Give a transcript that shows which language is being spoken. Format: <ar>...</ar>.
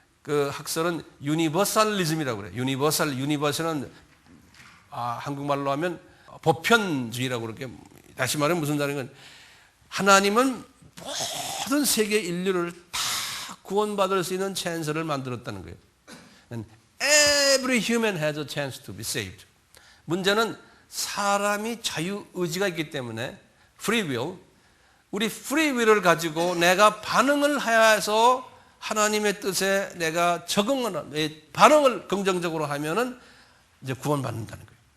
<ko>그 학설은 유니버설리즘이라고 그래요. 유니버설은 한국말로 하면 보편주의라고 그렇게, 다시 말하면 무슨 말인 건, 하나님은 모든 세계 인류를 다 구원받을 수 있는 찬스를 만들었다는 거예요.</ko> <en>Every human has a chance to be saved.</en> <ko>문제는 사람이 자유의지가 있기 때문에 free will, 우리 free will을 가지고 내가 반응을 해서 하나님의 뜻에 내가 반응을 긍정적으로 하면은 이제 구원받는다는 거예요.</ko>